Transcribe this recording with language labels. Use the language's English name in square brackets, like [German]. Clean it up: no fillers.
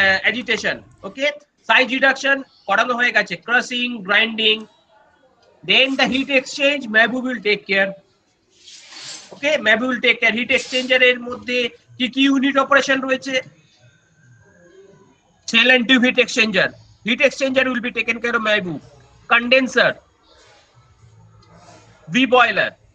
[English] Agitation, okay, size reduction [Bangla] করানো হয়ে গেছে. [English] Crushing, grinding, then the heat exchange, Mabu will take care. Okay, Mabu will take care. [Bangla] Heat exchanger এর মধ্যে কি কি ইউনিট অপারেশন রয়েছে? [English] Shell and tube heat exchanger. Heat exchanger will be taken care of Mabu. Condenser, V boiler.